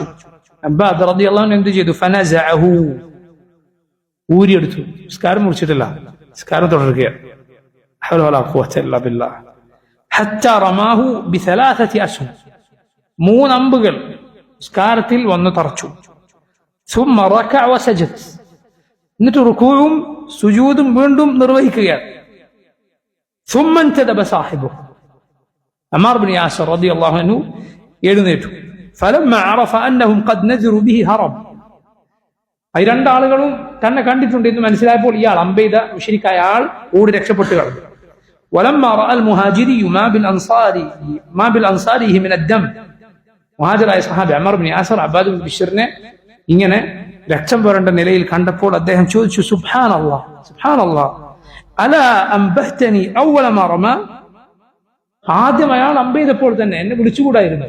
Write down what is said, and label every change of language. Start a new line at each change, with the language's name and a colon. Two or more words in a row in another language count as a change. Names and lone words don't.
Malayalam: അബ്ബാദ്
Arabic: رضي الله عنه
Malayalam: എന്ത് ചെയ്തു? ഫനസഅഹു, ഊരിയെടുത്തു. നിസ്കാരം മുറിച്ചിട്ടില്ല, നിസ്കാരം തുടരുകയാണ്.
Arabic: حول ولا قوة إلا بالله. حتى رماه بثلاثة أسهم,
Malayalam: 3 അമ്പുകൾ നിസ്കാരത്തിൽ വന്ന് തറച്ചു.
Arabic: ثم ركع وسجد,
Malayalam: എന്നിട്ട് റുകൂഉം സുജൂദും വീണ്ടും നിർവഹിക്കുകയാണ്.
Arabic: ثم انتدب صاحبه,
Malayalam: അമ്മാർ ഇബ്നു യാസിർ
Arabic: رضي الله عنه
Malayalam: എഴുന്നേറ്റു.
Arabic: فلما عرف انهم قد نذروا به هرب,
Malayalam: ഈ രണ്ടാളുകളും തന്നെ കണ്ടിട്ടുണ്ട് എന്ന് മനസ്സിലായപ്പോൾ ഇയാൾ അമ്പെയ്ത മുശ്രിക്കായ ആൾ ഓടി രക്ഷപ്പെട്ടു കളഞ്ഞു.
Arabic: ولما راى المهاجري ما بالانصاره من الدم,
Malayalam: മുഹാജിറായ സഹാബി അമ്മാർ ഇബ്നു യാസിർ അബ്ബാദ് ബിൻ ബിശ്റിനെ ഇങ്ങനെ രക്തം പുരണ്ട നിലയിൽ കണ്ടപ്പോൾ അദ്ദേഹം ചോദിച്ചു,
Arabic: سبحان الله سبحان الله ألا أنبهتني أول ما رمى,
Malayalam: ആദ്യം അയാൾ അമ്പെയ്തപ്പോൾ തന്നെ എന്നെ വിളിച്ചുകൂടായിരുന്നു?